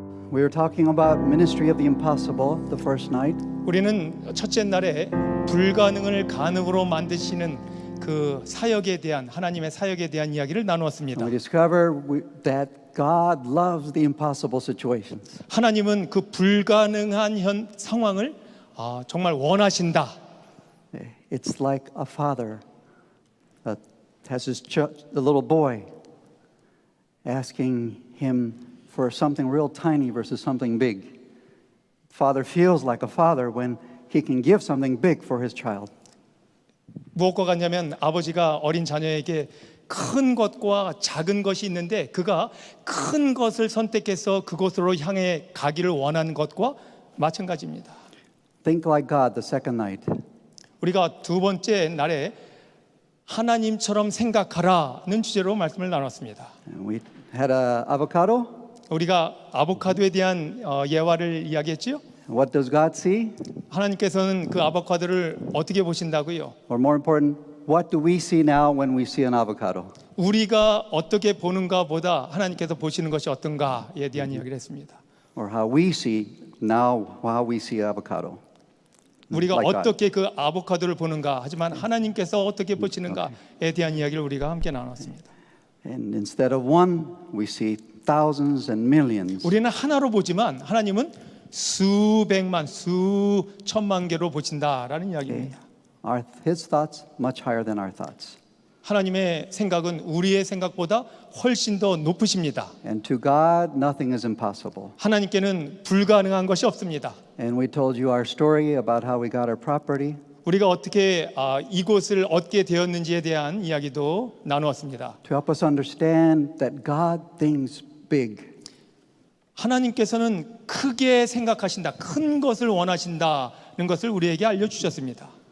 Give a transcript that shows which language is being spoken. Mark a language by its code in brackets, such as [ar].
[en] We were talking about ministry of the impossible the first night. [ko] 우리는 첫째 날에 불가능을 가능으로 만드시는 그 사역에 대한 하나님의 사역에 대한 이야기를 나누었습니다. [en] And we discovered that God loves the impossible situations. [ko] 하나님은 그 불가능한 상황을 정말 원하신다. [en] It's like a father has the little boy asking him for something real tiny versus something big. Father feels like a father when he can give something big for his child. [ko] 무엇과 같냐면 아버지가 어린 자녀에게 큰 것과 작은 것이 있는데 그가 큰 것을 선택해서 그곳으로 향해 가기를 원하는 것과 마찬가지입니다. [en] Think like God the second night. [ko] 우리가 두 번째 날에 하나님처럼 생각하라는 주제로 말씀을 나눴습니다. [en] And we had an avocado. [ko] 우리가 아보카도에 대한 예화를 이야기했지요. [en] What does God see? [ko] 하나님께서는 그 아보카도를 어떻게 보신다고요? [en] Or more important, what do we see now when we see an avocado? [ko] 우리가 어떻게 보는가 보다 하나님께서 보시는 것이 어떤가에 대한 이야기를 했습니다. [en] Or how we see now, how we see avocado? [ko] 우리가 [en] Like God. [ko] 어떻게 그 아보카도를 보는가 하지만 하나님께서 어떻게 보시는가에 대한 이야기를 우리가 함께 나눴습니다. [en] And instead of one, we see thousands and millions. [ko] 우리는 하나로 보지만 하나님은 수백만, 수천만 개로 보신다라는 이야기입니다. [en] His thoughts much higher than our thoughts. [ko] 하나님의 생각은 우리의 생각보다 훨씬 더 높으십니다. [en] And to God, nothing is impossible. [ko] 하나님께는 불가능한 것이 없습니다. [en] And we told you our story about how we got our property. [ko] 우리가 어떻게 이곳을 얻게 되었는지에 대한 이야기도 나누었습니다. [en] To help us understand that God thinks big. [ko] 하나님께서는 크게 생각하신다, 큰 것을 원하신다는 것을 우리에게 알려주셨습니다.